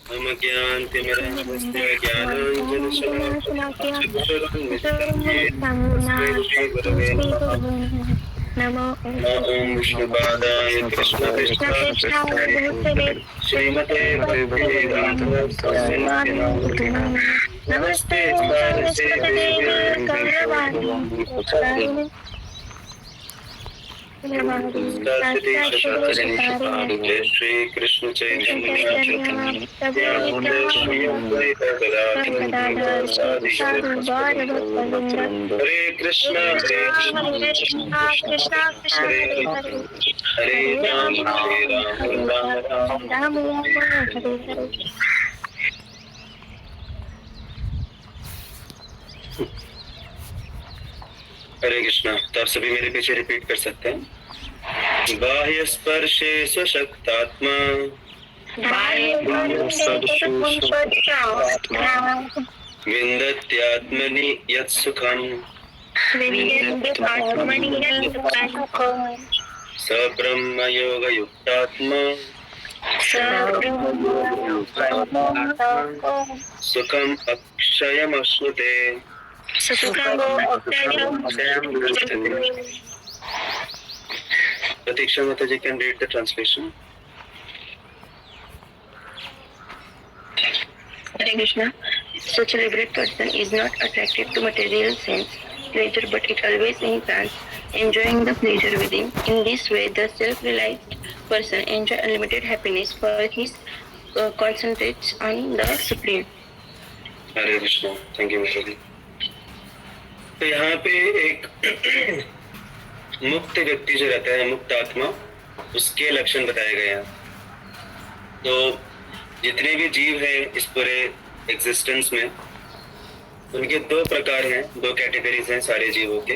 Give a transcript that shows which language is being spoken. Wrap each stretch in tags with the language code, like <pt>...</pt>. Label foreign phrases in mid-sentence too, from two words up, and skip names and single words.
<sa>नमो ओम विष्णुपादाय कृष्णपृष्ठाय श्रीमते भक्तिवेदांत स्वामिने नमस्ते सरस्वती जय श्री कृष्ण चैतन्य हरे कृष्ण हरे कृष्णा कृष्णा कृष्णा हरे हरे राम राम राम हरे हरे। हरे कृष्णा।</sa> <hi>तो आप सभी मेरे पीछे रिपीट कर सकते हैं।</hi> <sa>बाह्य स्पर्शे स्वशक्तात्मा विन्दत्यात्मनि यत् सुखम् स ब्रह्मयोगयुक्तात्मा सुखम् अक्षयमश्नुते।</sa> <en>Pratiksha Mataji can read the translation. Hare Krishna. Such a liberated person is not attracted to material sense pleasure, but it always in trance, enjoying the pleasure within. In this way, the self-realized person enjoys unlimited happiness, for he concentrates on the Supreme.</en> <hi>हरे कृष्णा।</hi> <en>thank you</en> <hi>मिश्रा जी। तो यहाँ पे एक मुक्त व्यक्ति जो रहता है, मुक्त आत्मा, उसके लक्षण बताए गए हैं। तो जितने भी जीव हैं इस पूरे एग्जिस्टेंस में, उनके दो प्रकार हैं, दो कैटेगरीज हैं सारे जीवों के।</hi>